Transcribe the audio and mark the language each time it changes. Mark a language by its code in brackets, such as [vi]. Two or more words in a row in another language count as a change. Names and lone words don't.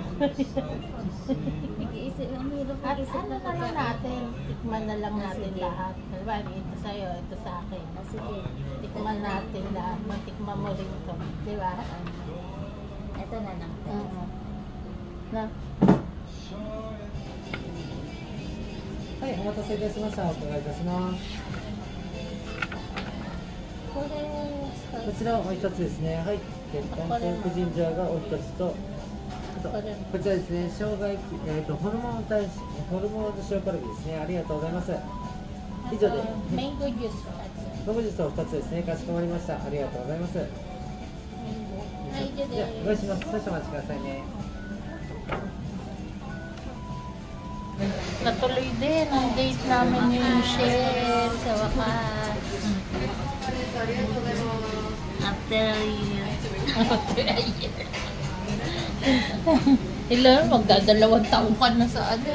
[tl] Nag-iisip lang. At ano na lang natin? Tikman na lang natin lahat. Diba? Ito sa'yo, ito sa akin. Sige. Tikman natin lahat. Matikman mo rin ito. Diba? Ito na lang. Na? [ja] はい、お待たせいたしました。お伺いいたします。これこちらお一つですね。はい。鉄板ポークジンジャーがお一つと、あとこちらですね。生姜焼き、ホルモンの塩カルビですね。ありがとうございます。以上で。メンゴジュースマンゴージュースを2つですね。かしこまりました。ありがとうございます。はい、じゃあご用意します。少々お待ちくださいね。 [tl] Natuloy din ang date namin ni Michelle sa wakas. [en] After a year. [tl] Ilan, magdadalawang taon ka na sa ano.